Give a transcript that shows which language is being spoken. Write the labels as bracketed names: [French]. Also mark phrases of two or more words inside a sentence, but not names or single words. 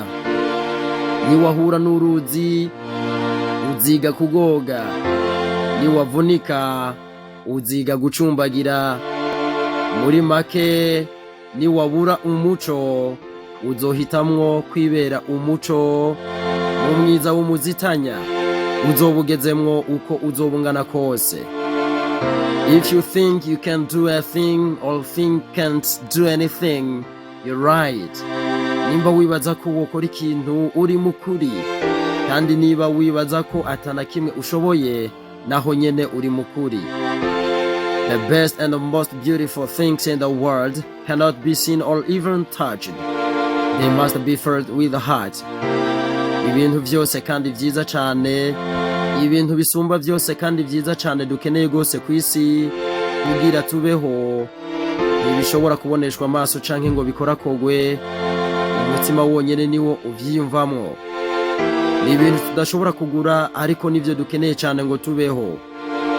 [Rundi] Niwahura n'uruzi uziga kugoga, niwavunika uziga gucumbagira. Muri make niwabura umuco uzohitamwo kwibera umuco. Umwiza w'umuzitanya uzobugezemwo uko uzobungana kose. [English] If you think you can do a thing or think can't do anything, you're right. [Rundi] Nimba wibaza ko wokora ikintu uri mukuri, kandi niba wibaza ko atana kimwe ushoboye, naho nyene uri mukuri. [English] The best and the most beautiful things in the world cannot be seen or even touched. They must be felt with the heart. [Rundi] Ibintu vyose kandi vyiza cane, ibintu bisumba vyose kandi vyiza cane dukeneye gose kwisi kugira tubeho, ntibishobora kuboneshwa amaso canke ngo bikorakogwe. Umutima wonyene niwo uvyiyumvamwo. Ni ibintu tudashobora kugura, ariko nivyo dukeneye cane ngo tubeho.